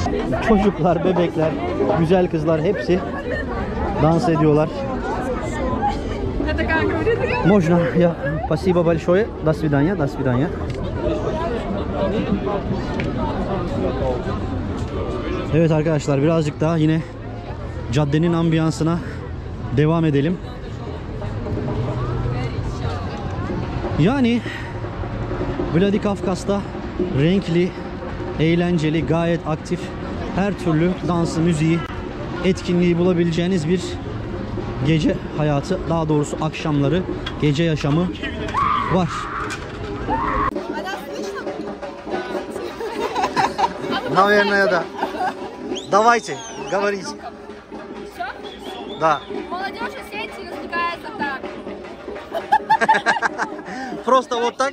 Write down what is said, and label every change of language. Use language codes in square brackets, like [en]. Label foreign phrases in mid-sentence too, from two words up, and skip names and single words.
[tr] Çocuklar, bebekler, güzel kızlar hepsi dans ediyorlar. [ru] Можно я? Спасибо большое. До свидания, до свидания. [tr] Evet arkadaşlar, birazcık daha yine caddenin ambiyansına devam edelim. Yani Vladikavkaz'da renkli, eğlenceli, gayet aktif, her türlü dansı, müziği, etkinliği bulabileceğiniz bir gece hayatı, daha doğrusu akşamları, gece yaşamı var. [ru] Наверное, да. Давайте, говорите. Да. Молодежь в сети развлекается так. Просто вот так?